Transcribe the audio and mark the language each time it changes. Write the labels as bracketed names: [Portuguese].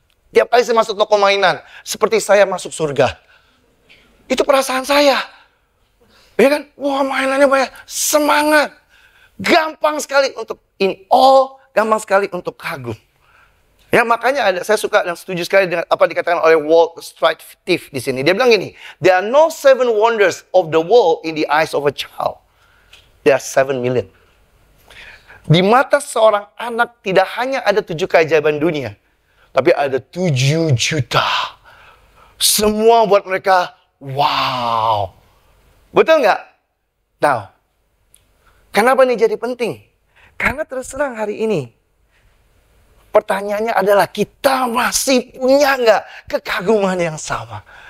[Indonesian] Tiap kali saya masuk toko mainan. Seperti saya masuk surga. Itu perasaan saya. Ya kan? Wah, mainannya banyak. Semangat. Gampang sekali untuk gampang sekali untuk kagum. Ya, makanya saya suka dan setuju sekali dengan apa dikatakan oleh Walt Stratfield di sini. Dia bilang gini, [English] there are no 7 wonders of the world in the eyes of a child. There are 7 million. [Indonesian] Di mata seorang anak tidak hanya ada 7 keajaiban dunia, tapi ada 7 juta. Semua buat mereka, wow. Betul nggak? Now, Kenapa ini jadi penting? Karena terus terang hari ini, pertanyaannya adalah kita masih punya nggak kekaguman yang sama?